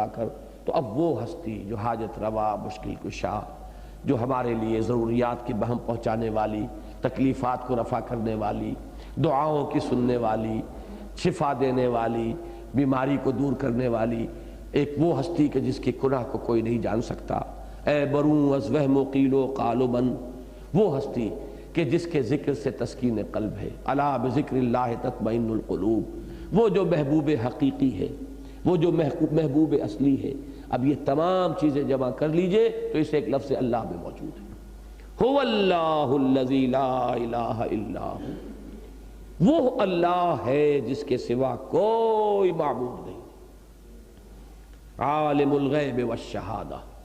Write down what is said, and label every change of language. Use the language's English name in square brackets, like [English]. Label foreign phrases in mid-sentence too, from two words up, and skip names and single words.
[Urdu] کر، تو اب وہ ہستی جو حاجت روا، مشکل کشا، جو ہمارے لیے ضروریات کی بہم پہنچانے والی، تکلیفات کو رفع کرنے والی، دعاؤں کی سننے والی، شفا دینے والی، بیماری کو دور کرنے والی، ایک وہ ہستی کہ جس کی کنہ کو کوئی نہیں جان سکتا، [Persian] اے بروں از وہم و قیل و قال و من، [Urdu] وہ ہستی کہ جس کے ذکر سے تسکین قلب ہے، [Arabic] الا بذکر اللہ تطمئن القلوب، [Urdu] وہ جو محبوب حقیقی ہے، وہ جو محبوب اصلی ہے۔ اب یہ تمام چیزیں جمع کر لیجئے تو اس ایک لفظ اللہ میں موجود ہے۔ [Arabic] هو اللہ الذی لا الہ الا ہو، [Urdu] وہ اللہ ہے جس کے سوا کوئی معبود نہیں، [Arabic] عالم الغیب والشہادہ۔